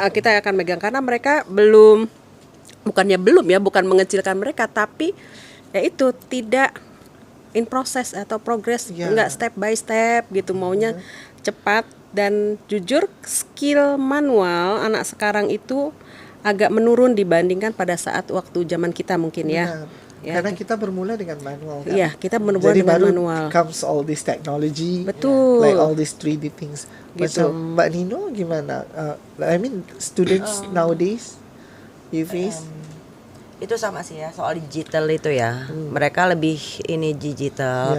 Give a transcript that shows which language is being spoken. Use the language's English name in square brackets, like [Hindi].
[Indonesian] Kita yang akan megang karena mereka bukan mengecilkan mereka, tapi ya itu tidak in proses atau progress, enggak [English] step by step [Indonesian] gitu, maunya cepat. Dan jujur skill manual anak sekarang itu agak menurun dibandingkan pada saat waktu zaman kita mungkin ya. Ya. Karena kita bermula dengan manual kan. Iya, kita bermula Jadi dengan baru manual. [English] comes all this technology. [Indonesian] Betul. [English] Like all these 3D things. [Indonesian] Gitu. Macam Mbak Nino gimana? [English] I mean students nowadays you face? [Indonesian] Itu sama sih ya, soal digital itu ya. Mereka lebih ini digital.